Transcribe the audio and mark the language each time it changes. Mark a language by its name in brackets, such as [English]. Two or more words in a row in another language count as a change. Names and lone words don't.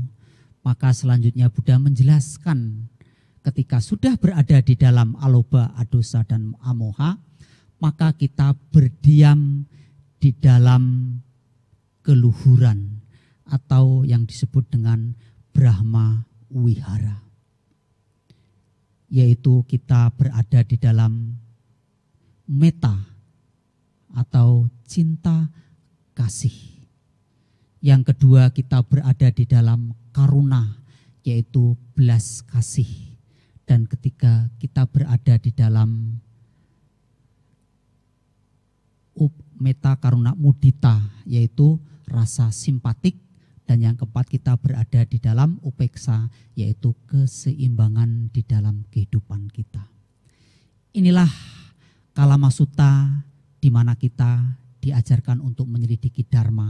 [Indonesian] Maka selanjutnya Buddha menjelaskan ketika sudah berada di dalam aloba, adosa, dan amoha, maka kita berdiam di dalam keluhuran atau yang disebut dengan Brahma Wihara, yaitu kita berada di dalam metta atau cinta kasih. Yang kedua, kita berada di dalam karuna, yaitu belas kasih. Dan ketiga, kita berada di dalam [Pali] metta karuna mudita, [Indonesian] yaitu rasa simpatik. Dan yang keempat, kita berada di dalam upeksa, yaitu keseimbangan di dalam kehidupan kita. Inilah Kalamasuta di mana kita diajarkan untuk menyelidiki Dharma.